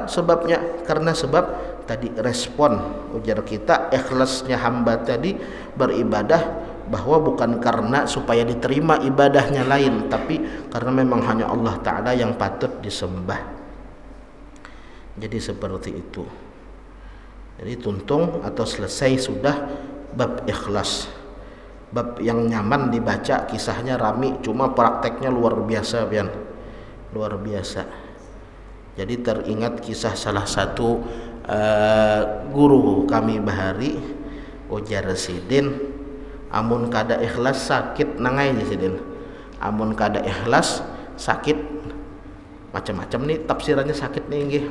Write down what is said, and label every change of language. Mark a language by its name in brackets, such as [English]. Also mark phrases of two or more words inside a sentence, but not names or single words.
[Indonesian] Sebabnya karena sebab tadi respon ujar kita, ikhlasnya hamba tadi beribadah, bahwa bukan karena supaya diterima ibadahnya lain, tapi karena memang hanya Allah Ta'ala yang patut disembah. Jadi seperti itu. Jadi tuntung atau selesai sudah bab ikhlas. bab yang nyaman dibaca, kisahnya rami, cuma prakteknya luar biasa pian, luar biasa. Jadi teringat kisah salah satu guru kami [Banjar] bahari, ujar Sidin, amun kada ikhlas sakit nangai Sidin, amun kada ikhlas sakit macam-macam nih tafsirannya sakit nih nggih.